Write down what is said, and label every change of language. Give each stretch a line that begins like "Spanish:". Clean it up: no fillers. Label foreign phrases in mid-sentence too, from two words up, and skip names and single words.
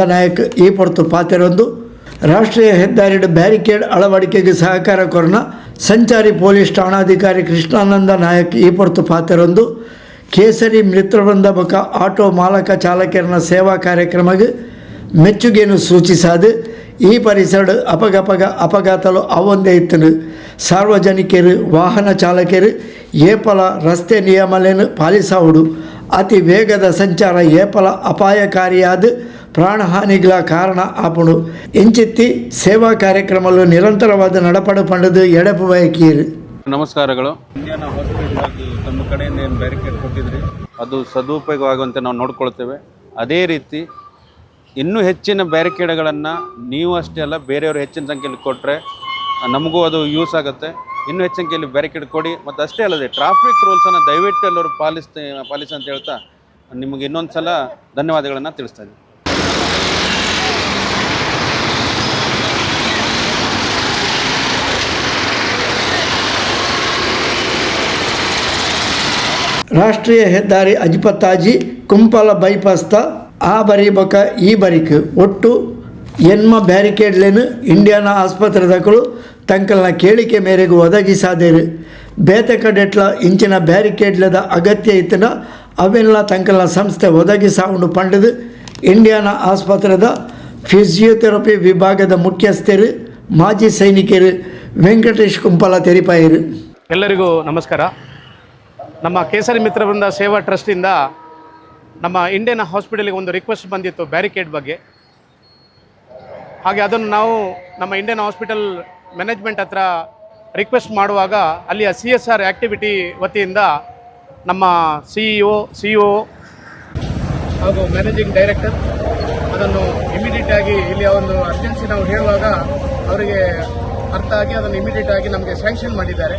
Tulu: ನಾಯಕ್ ಈ ಪೊರ್ತು ಪಾತೆರೊಂದು ರಾಷ್ಟ್ರೀಯ ಹೆದ್ದಾರಿಯ ಬ್ಯಾರಿಕೇಡ್ ಅಳವಡಿಕೆಗೆ ಸಹಕಾರ ಕೊರನ ಸಂಚಾರಿ ಪೊಲೀಸ್ ಠಾಣಾಧಿಕಾರಿ ಕೃಷ್ಣಾನಂದ ನಾಯಕ್ ಈ ಪೊರ್ತು ಪಾತೆರೊಂದು ಕೇಸರಿ ಮಿತ್ರವೃಂದ ಬಕ ಆಟೋ ಮಾಲಕ ಚಾಲಕರನ ಸೇವಾ ಕಾರ್ಯಕ್ರಮಕ್ಕೆ ಮೆಚ್ಚುಗೆಯನ್ನು ಸೂಚಿಸಾದು ಈ ಪರಿಸರ ಅಪಘಾತಲು ಅವೊಂದೇ ಇತ್ತು. ಸಾರ್ವಜನಿಕರು ವಾಹನ ಚಾಲಕರು ಏಪಲ ರಸ್ತೆ ನಿಯಮಗಳನ್ನು ಪಾಲಿಸುವುದು ಅತಿ ವೇಗದ ಸಂಚಾರ ಏಪಲ ಅಪಾಯಕಾರಿಯಾದ ಪ್ರಾಣಹಾನಿಗಳ ಕಾರಣ ಆಪುಡು ಎಂಚಿತ್ತಿ ಸೇವಾ ಕಾರ್ಯಕ್ರಮಗಳು ನಿರಂತರವಾದ ನಡಪಡು ಪಂಡದು ಎಡಪು ಬಯಕೀರು.
Kannada: ನಮಸ್ಕಾರಗಳು. ಇಂಡಿಯಾನಾ ಹಾಸ್ಪಿಟಲ್ ತಮ್ಮ ಕಡೆಯಿಂದ ಏನು ಬ್ಯಾರಿಕೇಡ್ ಕೊಟ್ಟಿದ್ರಿ ಅದು ಸದುಪಯೋಗವಾಗುವಂತೆ ನಾವು ನೋಡ್ಕೊಳ್ತೇವೆ. ಅದೇ ರೀತಿ ಇನ್ನೂ ಹೆಚ್ಚಿನ ಬ್ಯಾರಿಕೇಡ್ಗಳನ್ನು ನೀವು ಅಷ್ಟೇ ಅಲ್ಲ ಬೇರೆಯವರು ಹೆಚ್ಚಿನ ಸಂಖ್ಯೆಯಲ್ಲಿ ಕೊಟ್ಟರೆ ನಮಗೂ ಅದು ಯೂಸ್ ಆಗುತ್ತೆ. ಇನ್ನೂ ಹೆಚ್ಚಿನ ಸಂಖ್ಯೆಯಲ್ಲಿ ಬ್ಯಾರಿಕೇಡ್ ಕೊಡಿ ಮತ್ತು ಅಷ್ಟೇ ಅಲ್ಲದೆ
English: traffic rulesannu
Kannada: ದಯವಿಟ್ಟು ಎಲ್ಲರೂ ಪಾಲಿಸಿ ಅಂತ ಹೇಳ್ತಾ ನಿಮಗೆ ಇನ್ನೊಂದು ಸಲ ಧನ್ಯವಾದಗಳನ್ನು ತಿಳಿಸ್ತಾ ಇದ್ದೀನಿ.
Tulu: ರಾಷ್ಟ್ರೀಯ ಹೆದ್ದಾರಿ ಅಜ್ಪತ್ತಾಜಿ ಕುಂಪಾಲ ಬೈಪಾಸ್ತ ಆ ಬರಿ ಬಕ ಈ ಬರಿಕ್ ಒಟ್ಟು ಎನ್ಮ ಬ್ಯಾರಿಕೇಡ್ಲೇನು ಇಂಡಿಯಾನಾ ಆಸ್ಪತ್ರೆದಕ್ಕಳು ತಂಕಲ್ನ ಕೇಳಿಕೆ ಮೇರೆಗೆ ಒದಗಿಸಾದೇರು ಬೇತೆ ಕಡೆಟ್ಲ ಇಂಚಿನ ಬ್ಯಾರಿಕೇಡ್ಲದ ಅಗತ್ಯ ಇತ್ತನ ಅವೆಲ್ಲ ತಂಕಲ್ನ ಸಂಸ್ಥೆ ಒದಗಿಸಾಕೊಂಡು ಪಂಡದು ಇಂಡಿಯಾನಾ ಆಸ್ಪತ್ರೆದ ಫಿಸಿಯೋಥೆರಪಿ ವಿಭಾಗದ ಮುಖ್ಯಸ್ಥರು ಮಾಜಿ ಸೈನಿಕರು ವೆಂಕಟೇಶ್ ಕುಂಪಾಲ ತೆರಿಪಾಯರು.
Kannada: ಎಲ್ಲರಿಗೂ ನಮಸ್ಕಾರ. ನಮ್ಮ ಕೇಸರಿ ಮಿತ್ರವೃಂದ ಸೇವಾ ಟ್ರಸ್ಟಿಂದ ನಮ್ಮ ಇಂಡಿಯನ್ ಹಾಸ್ಪಿಟಲ್ಗೆ ಒಂದು ರಿಕ್ವೆಸ್ಟ್ ಬಂದಿತ್ತು ಬ್ಯಾರಿಕೇಡ್ ಬಗ್ಗೆ. ಹಾಗೆ ಅದನ್ನು ನಾವು ನಮ್ಮ ಇಂಡಿಯನ್
English: hospital management
Kannada: ಹತ್ರ ರಿಕ್ವೆಸ್ಟ್ ಮಾಡುವಾಗ ಅಲ್ಲಿಯ
English: CSR activity
Kannada: ವತಿಯಿಂದ ನಮ್ಮ CEO ಹಾಗೂ
English: managing director
Kannada: ಅದನ್ನು ಇಮಿಡಿಯೇಟಾಗಿ ಇಲ್ಲಿ ಒಂದು ಅರ್ಜೆನ್ಸಿ ನಾವು ಹೇಳುವಾಗ ಅವರಿಗೆ ಅರ್ಥ ಆಗಿ ಅದನ್ನು ಇಮಿಡಿಯೇಟಾಗಿ ನಮಗೆ ಸ್ಯಾಂಕ್ಷನ್ ಮಾಡಿದ್ದಾರೆ.